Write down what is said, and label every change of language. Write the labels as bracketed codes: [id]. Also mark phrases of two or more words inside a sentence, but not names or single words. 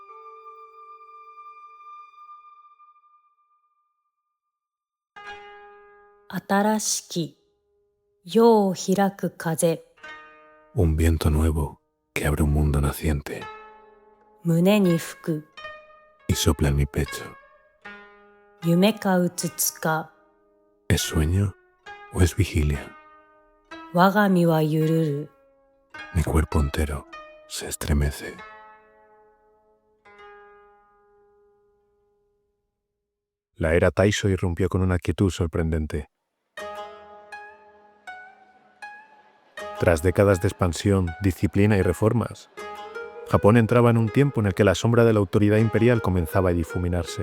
[ja] 新しき、世を開く風, [es] Un viento nuevo que abre un mundo naciente [ja] 胸に吹く, [es] y sopla en mi pecho. [ja] 夢か現か, [es] ¿Es sueño o es vigilia? [ja] 我が身は揺るる. [es] Mi cuerpo entero se estremece. La era Taisho irrumpió con una quietud sorprendente. Tras décadas de expansión, disciplina y reformas, Japón entraba en un tiempo en el que la sombra de la autoridad imperial comenzaba a difuminarse.